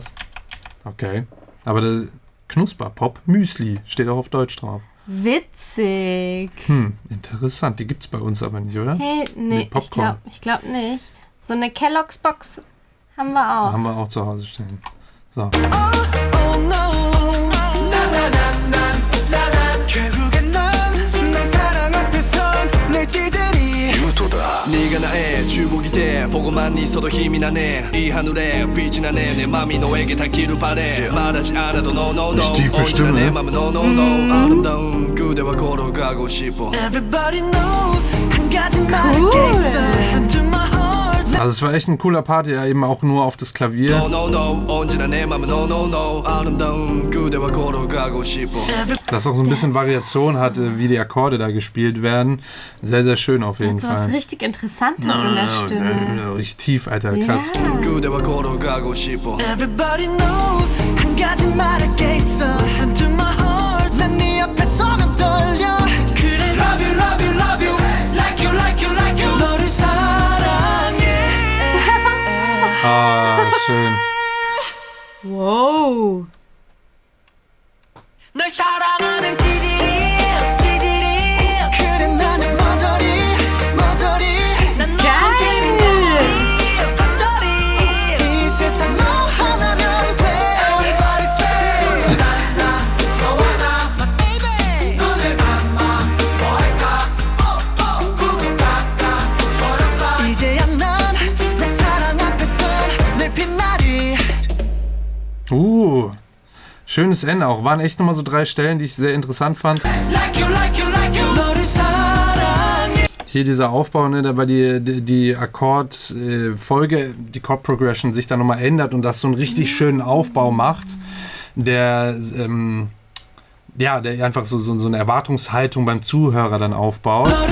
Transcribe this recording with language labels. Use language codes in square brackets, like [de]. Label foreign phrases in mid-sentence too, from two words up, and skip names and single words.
[de] Okay. Aber der Knusperpop Müsli steht auch auf Deutsch drauf. Witzig. Interessant. Die gibt's bei uns aber nicht, oder? Hey, nee, ich glaub nicht. So eine Kellogg's Box haben wir auch. Haben wir auch zu Hause stehen. So. [ko] 네가 나의 주복이돼 보고만 있어도 힘이 나네 이 하늘에 빛이 나네 내 맘이 너에게 닿기를 바래 말하지 않아도 [en] no no no [ko] 언제나 내 맘은 [en] no no no [ko] 아름다운 그대와 걸어가고 싶어 [en] Everybody knows [ko] 한 가지 말할게 있어 [en] Listen to my heart [de] Also es war echt ein cooler Part, ja, eben auch nur auf das Klavier. [en] no no no [ko] 언제나 내 맘은 [en] no no no [ko] 아름다운 그대와 걸어가고 싶어 [de] Das auch so ein bisschen Variation hatte, wie die Akkorde da gespielt werden. Sehr, sehr schön auf jeden so was Fall. richtig Interessantes in der Stimme. Richtig tief, Alter, krass. [ko] 그대와 걸어가고 싶어 [en] Everybody knows [ko] 한 가지 말할게 있어 [en] Listen to my heart [ko] 난 네 앞에 서면 떨려 그래 [en] love you love you love you like you like you like you [ko] 너를 사랑해 [de] Ah, schön. Wow. [ko] 널 사랑하는 찌질이 그래 나는 머저리 난 너한테 반절이 이 세상 너 하나면 돼 [en] Everybody say [ko] 나 너와 나 [en] My baby [ko] 눈을 감아 뭐 할까 구구각각 걸었어 이제야 난 내 사랑 앞에선 내 빛나리 [de] Schönes Ende auch. Waren echt nochmal so 3 Stellen, die ich sehr interessant fand. Hier dieser Aufbau, ne, da war die Akkordfolge, die [en] Chord Progression [de] sich da nochmal ändert und das so einen richtig schönen Aufbau macht, der ja, der einfach so eine Erwartungshaltung beim Zuhörer dann aufbaut.